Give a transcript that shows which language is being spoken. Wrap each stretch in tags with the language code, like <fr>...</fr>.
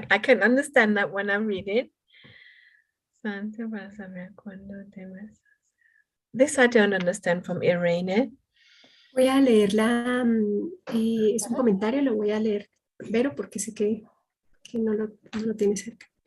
<en>I can understand that when I read it.</en> <es>Santa para saber cuándo debes.</es> <en>This I don't understand from Irene.</en> <es>Voy a leerla, es un comentario, lo voy a leer, Vero, porque sé que no lo tiene cerca.</es>